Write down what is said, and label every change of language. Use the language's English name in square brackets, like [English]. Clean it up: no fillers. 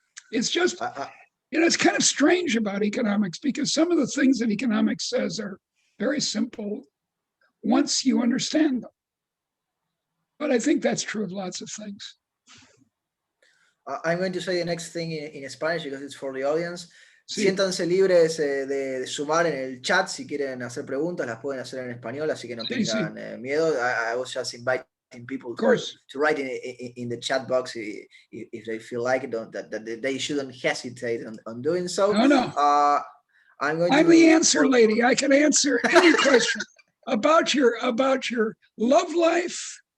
[English] It's just, it's kind of strange about economics, because some of the things that economics says are very simple once you understand them. But I think that's true of lots of things. I'm going to say the next thing in Spanish because it's for the audience. [Spanish] Sí. Siéntanse libres de sumar en el chat si quieren hacer preguntas, las pueden hacer en español, así que no tengan miedo. [English] I was just inviting people to write in the chat box if they feel like it, that they shouldn't hesitate on doing so. No. I'm the answer lady. I can answer any question about your love life.